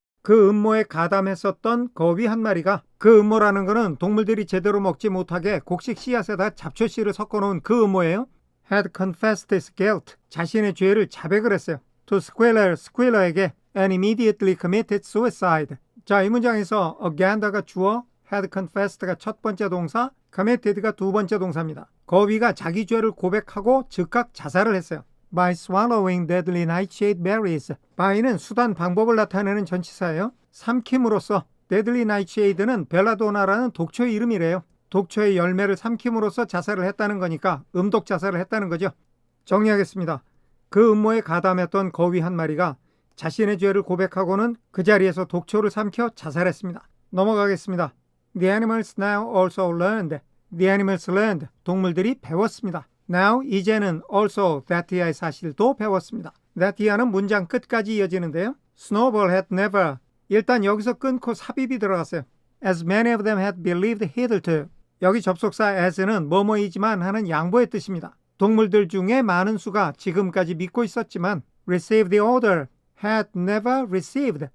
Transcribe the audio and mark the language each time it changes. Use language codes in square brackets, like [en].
[ko] 그 음모에 가담했었던 거위 한 마리가, 그 음모라는 것은 동물들이 제대로 먹지 못하게 곡식 씨앗에다 잡초 씨를 섞어놓은 그 음모예요. [en] had confessed his guilt, [ko] 자신의 죄를 자백을 했어요. [en] to Squealer, 스퀘러에게 and immediately committed suicide. [ko] 자, 이 문장에서 a gander가 주어, had confessed가 첫 번째 동사, committed가 두 번째 동사입니다. 거위가 자기 죄를 고백하고 즉각 자살을 했어요. [en] by swallowing deadly nightshade berries. [ko] by는 수단 방법을 나타내는 전치사예요. 삼킴으로써. deadly nightshade는 벨라도나라는 독초의 이름이래요. 독초의 열매를 삼킴으로써 자살을 했다는 거니까 음독 자살을 했다는 거죠. 정리하겠습니다. 그 음모에 가담했던 거위 한 마리가 자신의 죄를 고백하고는 그 자리에서 독초를 삼켜 자살했습니다. 넘어가겠습니다. [en] The animals now also learned. The animals learned. [ko] 동물들이 배웠습니다. [en] Now, [ko] 이제는 [en] also that year의 [ko] 사실도 배웠습니다. That year는 문장 끝까지 이어지는데요. [en] Snowball had never. [ko] 일단 여기서 끊고 삽입이 들어갔어요. [en] As many of them had believed hitherto. [ko] 여기 접속사 as는 뭐뭐이지만 하는 양보의 뜻입니다. 동물들 중에 많은 수가 지금까지 믿고 있었지만 [en] receive the order, had never received.